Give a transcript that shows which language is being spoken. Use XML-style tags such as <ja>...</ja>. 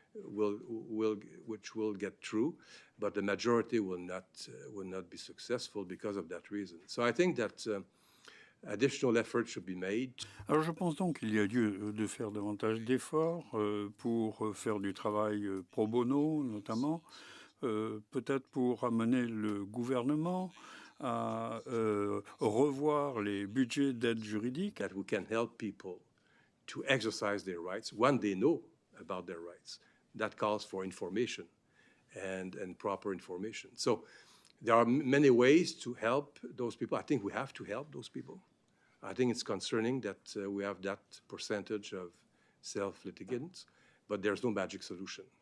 <en>which will get through, but the majority will not be successful because of that reason. So I think that additional effort should be made.</en> <fr>Alors je pense donc qu'il y a lieu de faire davantage d'efforts pour faire du travail pro bono notamment, peut-être pour amener le gouvernement à revoir les budgets d'aide juridique.</fr> <en>That we can help people to exercise their rights when they know about their rights. That calls for information and proper information. So there are many ways to help those people. I think we have to help those people. I think it's concerning that we have that percentage of self-litigants, but there's no magic solution.</en>